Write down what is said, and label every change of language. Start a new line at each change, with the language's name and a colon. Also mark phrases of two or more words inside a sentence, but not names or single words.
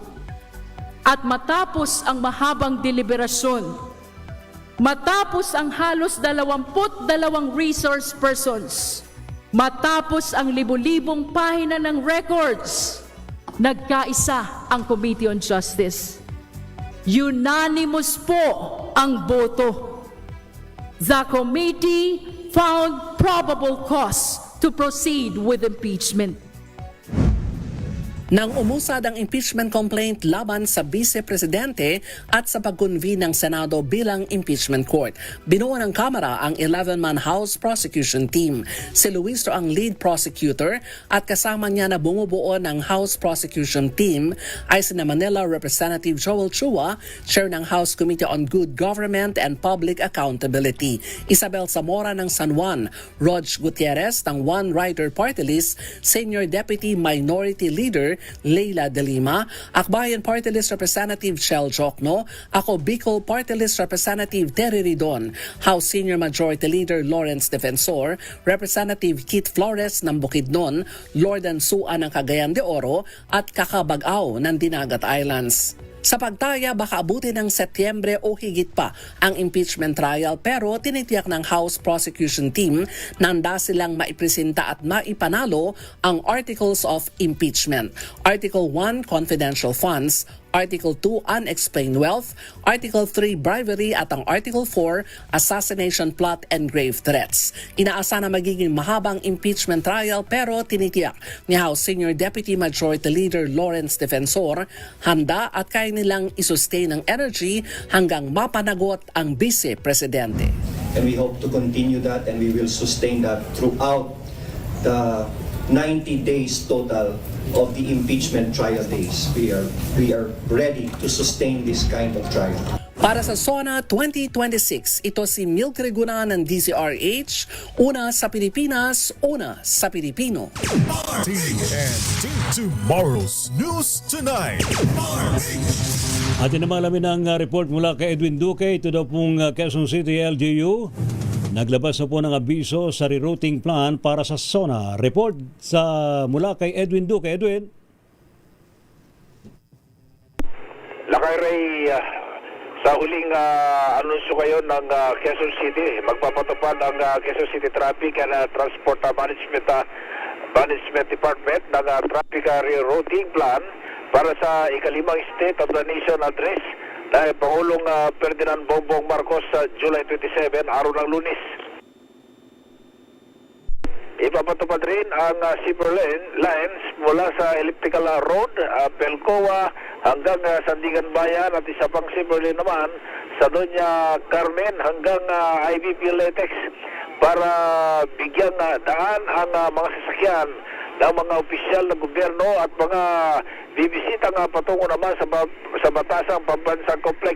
Filipino: At matapos ang mahabang deliberasyon, matapos ang halos 22
English: resource persons,
Filipino: matapos ang libu-libong pahina ng records, nagkaisa ang Committee on Justice. Unanimous po ang boto.
English: The committee found probable cause to proceed with impeachment.
Filipino: Nang umusad ang
English: impeachment complaint
Filipino: laban sa Vice Presidente at sa pag-convene ng Senado bilang
English: impeachment court,
Filipino: binuo ng Kamara ang 11-man House Prosecution Team. Si Luis ang lead prosecutor at kasama niya na bumubuo ng House Prosecution Team ay sina Manila Representative Joel Chua, Chair ng House Committee on Good Government and Public Accountability, Isabel Zamora ng San Juan, Rog Gutierrez ng One Rider Party List, Senior Deputy Minority Leader Leila De Lima, Akbayan Party List Representative Chel Jokno, ako Bicol Party List Representative Terry Ridon, House Senior Majority Leader Lawrence Defensor, Representative Keith Flores ng Bukidnon, Lordan Sua ng Cagayan de Oro at Kakabagaw ng Dinagat Islands. Sa pagtaya, baka abutin ng Setyembre o higit pa ang
English: impeachment trial
Filipino: pero tinitiyak ng House Prosecution Team na handa silang maipresenta at maipanalo ang Articles of Impeachment.
English: Article 1, Confidential Funds, Article 2, Unexplained Wealth, Article 3, Bribery
Filipino: at ang
English: Article 4, Assassination Plot and Grave Threats.
Filipino: Inaasa na magiging mahabang
English: impeachment trial
Filipino: pero tinitiyak ni House Senior Deputy Majority Leader Lawrence Defensor handa at kaya nilang isustain ang energy hanggang mapanagot ang Vice Presidente.
English: And we hope to continue that and we will sustain that throughout the 90 days total of the impeachment trial days. We are ready to sustain this kind of trial.
Filipino: Para sa SONA 2026, ito si Milk Reguna ng DZRH, una sa Pilipinas, una sa Pilipino. TNT Tomorrow's News Tonight. Atin naman alamin ang report mula kay Edwin Duque. Ito daw pong Quezon City LGU. Naglabas na po ng abiso sa
English: rerouting plan
Filipino: para sa SONA. Report mula kay Edwin Duque. Edwin. Lakay Ray, sa huling anunsyo kayo ng Quezon City, magpapatupad ang Quezon City Traffic and Transport Management Department ng
English: traffic rerouting plan
Filipino: para sa ikalimang State of the Nation Address na Pangulong Ferdinand Bongbong Marcos sa July 27, araw ng Lunes. Ipapatupad rin ang
English: zebra lines
Filipino: mula sa Elliptical Road, Pelcoa hanggang Sandigan Bayan at isa pang
English: zebra lane
Filipino: naman sa Doña Carmen hanggang IBP Latex para bigyang daan ang mga sasakyan ng mga opisyal ng gobyerno at mga bibisita patungo naman sa Batasang Pambansang Complex.